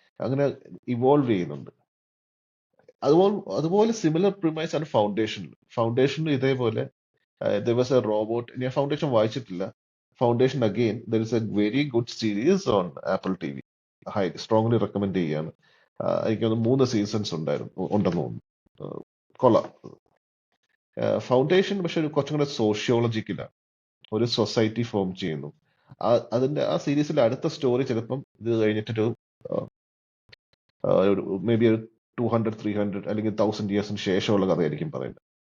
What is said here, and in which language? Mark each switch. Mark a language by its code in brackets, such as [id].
[ml] അങ്ങനെ ഇവോൾവ് ചെയ്യുന്നുണ്ട്. അതുപോലെ സിമിലർ പ്രിമൈസ് ആണ് ഫൗണ്ടേഷനിൽ ഇതേപോലെ [en] there was a robot. [ml] ഞാൻ ഫൗണ്ടേഷൻ വായിച്ചിട്ടില്ല. [en] Foundation again there is a very good series on Apple TV. [ml] Strongly recommend ചെയ്യാണ്. എനിക്ക് തോന്നുന്നു 3 സീസൺസ് ഉണ്ടെന്ന് തോന്നുന്നു. കൊള്ളാം. ഫൗണ്ടേഷൻ പക്ഷെ കുറച്ചും കൂടെ സോഷ്യോളജിക്കലാണ്. ഒരു സൊസൈറ്റി ഫോം ചെയ്യുന്നു. അതിന്റെ ആ സീരീസിലെ അടുത്ത സ്റ്റോറി ചിലപ്പം ഇത് കഴിഞ്ഞിട്ടൊരു മേ ബി ഒരു 200-300 അല്ലെങ്കിൽ 1000 ഇയേഴ്സിന് ശേഷമുള്ള കഥയായിരിക്കും പറയുന്നത്.